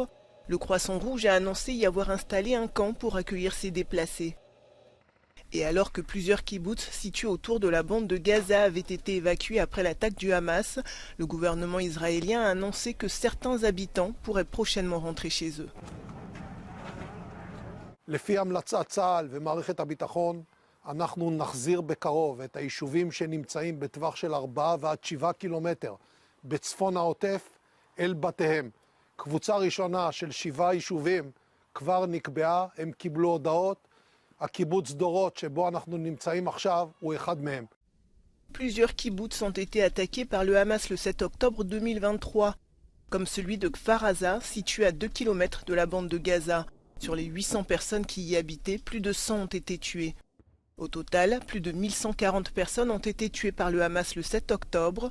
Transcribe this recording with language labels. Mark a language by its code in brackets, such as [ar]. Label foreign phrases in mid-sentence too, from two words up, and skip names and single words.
[fr] Le Croissant Rouge a annoncé y avoir installé un camp pour accueillir ces déplacés. Et alors que plusieurs kibboutz situés autour de la bande de Gaza avaient été évacués après l'attaque du Hamas, le gouvernement israélien a annoncé que certains habitants pourraient prochainement rentrer chez eux. [he] לפי המלצת צה"ל ומערכת הביטחון, אנחנו נחזיר בקרוב את היישובים שנמצאים בטווח של 4 ועד 7 קילומטר בצפון העוטף אל בתיהם. קבוצה ראשונה של 7 יישובים כבר נקבעה, הם קיבלו הודעות. הקיבוץ דורות שבו אנחנו נמצאים עכשיו הוא אחד מהם. [fr] Plusieurs kibboutz ont été attaqués par le Hamas le 7 octobre 2023, comme celui de Kfar Aza, situé à 2 km de la bande de Gaza. Sur les 800 personnes qui y habitaient, plus de 100 ont été tuées. Au total, plus de 1140 personnes ont été tuées par le Hamas le 7 octobre.